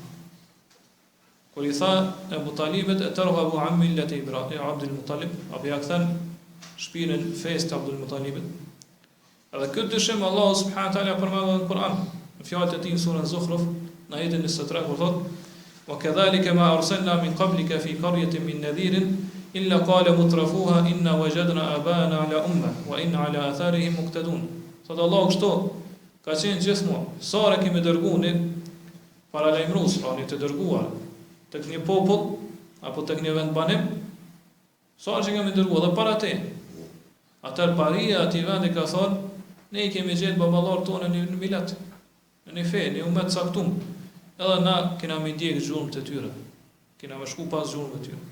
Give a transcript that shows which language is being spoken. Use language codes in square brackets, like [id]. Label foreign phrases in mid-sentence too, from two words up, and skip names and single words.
[sq] Kur i tha Abu Talibit [ar] أترغب عن ملة إبراهيم [sq] Abdul Muttalib, apo ja kthen shpinën fesë të Abdul Muttalibit. Edhe këtë dyshim Allahu [ar] سبحانه وتعالى [sq] përmend në Kur'an, në fjalët e tij në surën Zukhruf, në ajetin 23 kur thotë: [ar] "وكذلك ما أرسلنا من قبلك في قرية من نذير إلا قال مترفوها إنا وجدنا آباءنا على أمة وإنا على آثارهم مقتدون." [sq] Thotë Allahu kështu ka qenë gjithmonë. Sa kemi dërguar ne para lajmërues, pra ne të dërguar tek një popull apo tek një vend banim, sa që kemi dërguar dhe para te. Atër paria ati vendi ka thonë, ne i kemi gjetë baballarë tonë në milat, në një fe, një umet saktum, edhe na kena me ndjekë gjurëm të tyre, kena me shku pas gjurëm të tyre.